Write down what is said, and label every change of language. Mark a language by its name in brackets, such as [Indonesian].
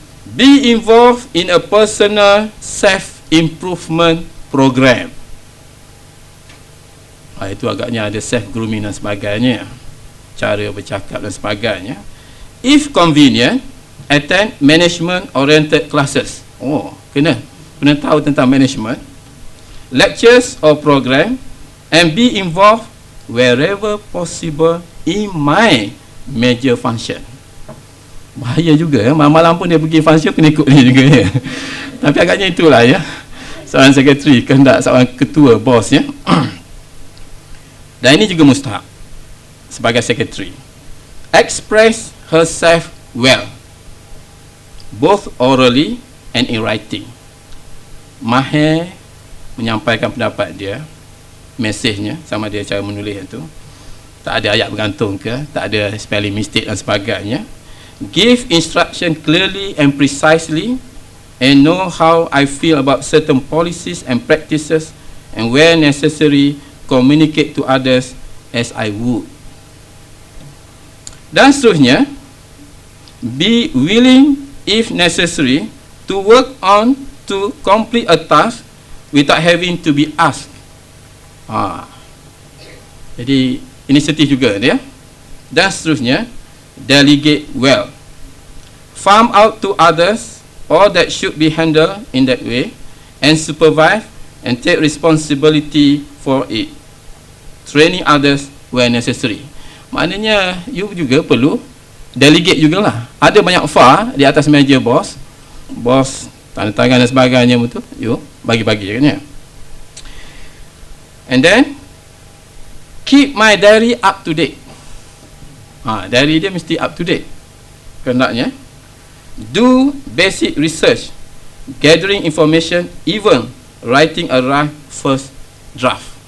[English] Be involved in a personal self-improvement program. [Malay] Itu agaknya ada self-grooming dan sebagainya, cara bercakap dan sebagainya. [English] If convenient, attend management-oriented classes. [Malay] Kena tahu tentang [English] management, lectures or program, and be involved wherever possible in my major function. [Malay] Bahaya juga ya, malam-malam pun dia pergi function, kena ikut dia juga ya. Tapi agaknya itulah ya, seorang sekretari kehendak seorang ketua, bos ya. Dan ini juga mustahak sebagai sekretari. [English] Express herself well, both orally and in writing. [Malay] Mahir menyampaikan pendapat dia, mesejnya, sama dia cara menulis itu. Tak ada ayat bergantung ke, tak ada spelling mistake dan sebagainya. [English] Give instruction clearly and precisely, and know how I feel about certain policies and practices, and where necessary, communicate to others as I would. [Malay] Dan seterusnya, [English] be willing if necessary to work on to complete a task without having to be asked. [Malay] Jadi inisiatif juga dia. Dan seterusnya, [English] delegate well. Farm out to others all that should be handled in that way, and supervise and take responsibility for it, training others where necessary. [Malay] Maknanya you juga perlu delegate jugalah. Ada banyak file di atas meja bos, tanda tangan dan sebagainya, betul, you bagi-bagi kan ya. [English] And then keep my diary up to date. [Malay] Diary dia mesti up to date kehendaknya. [English] Do basic research, gathering information, even writing a first draft.